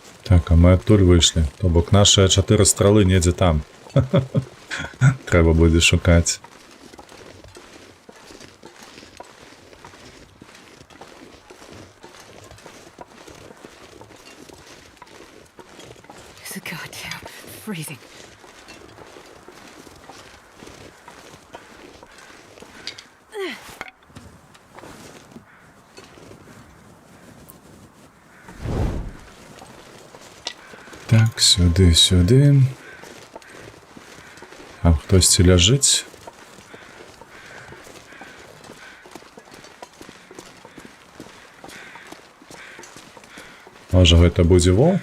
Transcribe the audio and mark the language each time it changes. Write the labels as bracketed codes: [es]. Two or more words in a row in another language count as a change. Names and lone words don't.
[be] Так, а мы адтуль выйшлі. То бок нашыя 4 стралы недзе там. Трэба будзе шукаць. [en] It's goddamn freezing. [be] Так, сюды, сюды. Там хтосьці ляжыць. Можа, гэта будзе воўк?